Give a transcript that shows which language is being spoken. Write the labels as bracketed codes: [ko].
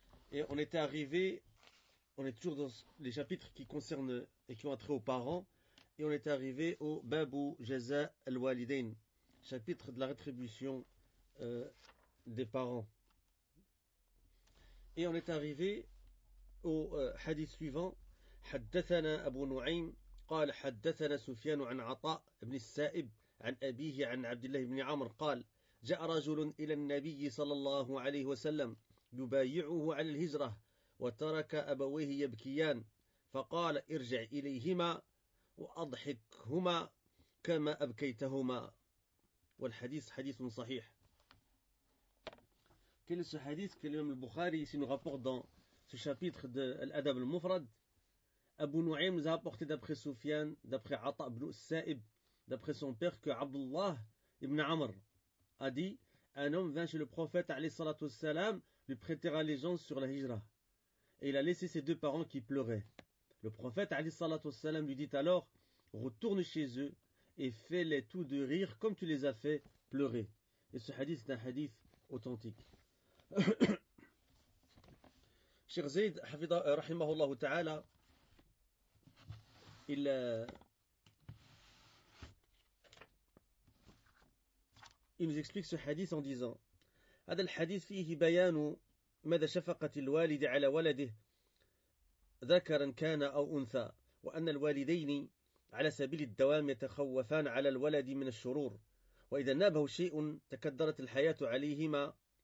[fr] Et on était arrivé, on est toujours dans les chapitres qui concernent et qui ont trait aux parents, et on était arrivé au Babu Jaza al-Walidain, chapitre de la rétribution des parents. Et on est arrivé au hadith suivant: [ar] حدثنا أبو نعيم قال حدثنا سفيان عن عطاء بن السائب عن أبيه عن عبد الله بن عمر قال جاء رجل إلى النبي صلى الله عليه وسلم يبايعه على الهجرة وترك أبويه يبكيان فقال ارجع إليهما وأضحكهما كما أبكيتهما والحديث حديث صحيح. [fr] Quel est ce hadith que l'imam al-Bukhari ici nous rapporte dans ce chapitre de l'adab al-mufrad? Abu Nu'aym nous a apporté d'après Soufyan, d'après Ata ibn Sa'ib, d'après son père, que Abdullah ibn Amr a dit: un homme vint chez le prophète alayhi salatu wassalam, lui prêtera allégeance sur la hijra. Et il a laissé ses deux parents qui pleuraient. Le prophète alayhi salatu wassalam lui dit alors: retourne chez eux et fais-les tous deux rire comme tu les as fait pleurer. Et ce hadith est un hadith authentique. Cheikh Zayd, rahimahullah ta'ala, il nous explique ce hadith en disant: [ar] هذا الحديث فيه بيان مدى شفقة الوالد على ولده ذكرا كان أو أنثى وأن الوالدين على سبيل الدوام يتخوفان على الولد من الشرور وإذا نابه شيء تكدرت الحياة عليهما